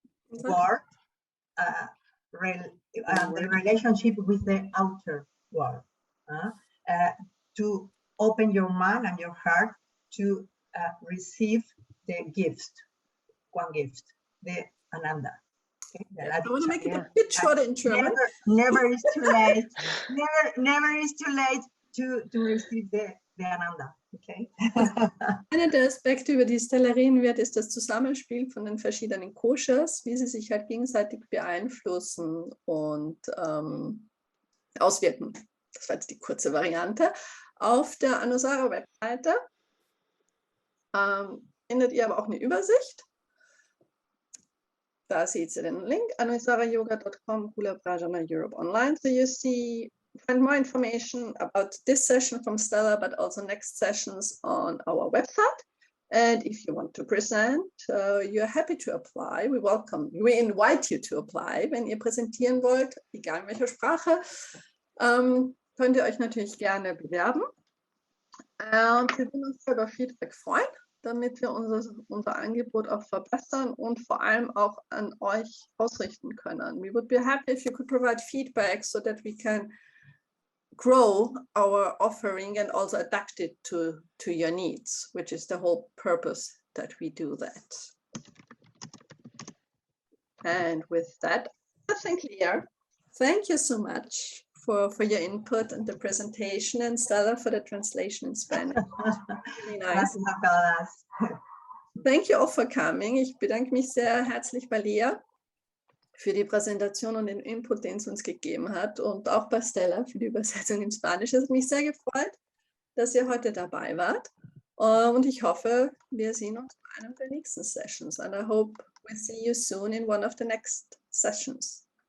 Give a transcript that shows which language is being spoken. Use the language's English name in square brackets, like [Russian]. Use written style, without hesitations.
[English] world, the relationship with the outer world, to open your mind and your heart to receive the gift, one gift, the Ananda. Okay? I want to make it a bit shorter in German. Never is too late. Never is too late to receive the Ananda. Okay. [German] Einer der Aspekte, über die Stella reden wird, ist das Zusammenspiel von den verschiedenen Koshas, wie sie sich halt gegenseitig beeinflussen und auswirken. Das war jetzt die kurze Variante. Auf der Anusara-Webseite findet ihr aber auch eine Übersicht. Da seht ihr den Link, anusarayoga.com, Kula-Bhrājana Europe Online. [English] So you find more information about this session from Stella, but also next sessions on our website. And if you want to present, you're happy to apply. We invite you to apply. [German] Wenn ihr präsentieren wollt, egal in welcher Sprache, könnt ihr euch natürlich gerne bewerben. Und wir würden uns über Feedback freuen, damit wir unser Angebot auch verbessern und vor allem auch an euch ausrichten können. [English] We would be happy if you could provide feedback so that we can grow our offering and also adapt it to your needs, which is the whole purpose that we do that. And with that, I think, Léah, thank you so much for your input and the presentation, and Stella for the translation in Spanish. Really nice. Thank you all for coming. [German] Ich bedanke mich sehr herzlich bei Léah für die Präsentation und den Input, den sie uns gegeben hat, und auch bei Stella für die Übersetzung in Spanisch. Es hat mich sehr gefreut, dass ihr heute dabei wart, und ich hoffe, wir sehen uns bei einer der nächsten Sessions, [English] and I hope we see you soon in one of the next sessions.